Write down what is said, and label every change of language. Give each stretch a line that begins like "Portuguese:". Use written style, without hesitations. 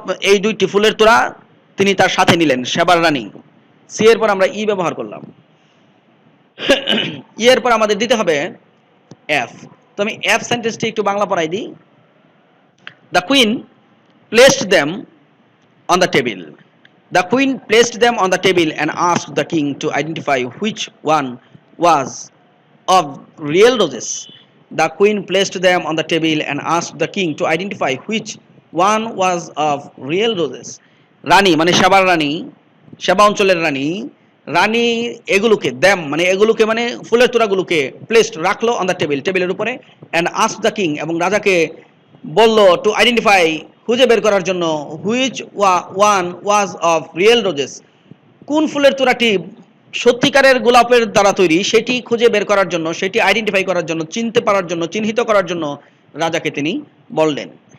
Bangla: এই দুইটি ফুলের তোড়া তিনি তার সাথে নিলেন, সেবার রানী। সি এর পর আমরা ই ব্যবহার করলাম। ই এর পর আমাদের দিতে হবে এফ। তো আমি এফ সেন্টেন্সটি একটু বাংলা পড়াই দিই।
English: The queen placed them on the table. The queen placed them on the table and asked the king to identify which one was of real roses. The queen placed them on the table and asked the king to identify which one was of real roses.
Bangla: রানী মানে সেবার রানী, সেবা অঞ্চলের রানী, রানী এগুলোকে এগুলোকে মানে ফুলের তোড়াগুলোকে placed রাখলো on the টেবিলের উপরে,
English: and asked the king,
Bangla: এবং রাজাকে বলল
English: to identify,
Bangla: খুঁজে বের করার জন্য,
English: which one was of real roses,
Bangla: কোন ফুলের তোড়াটি সত্যিকারের গোলাপের দ্বারা তৈরি সেটি খুঁজে বের করার জন্য, সেটি আইডেন্টিফাই করার জন্য, চিনতে পারার জন্য, চিহ্নিত করার জন্য রাজাকে তিনি বললেন।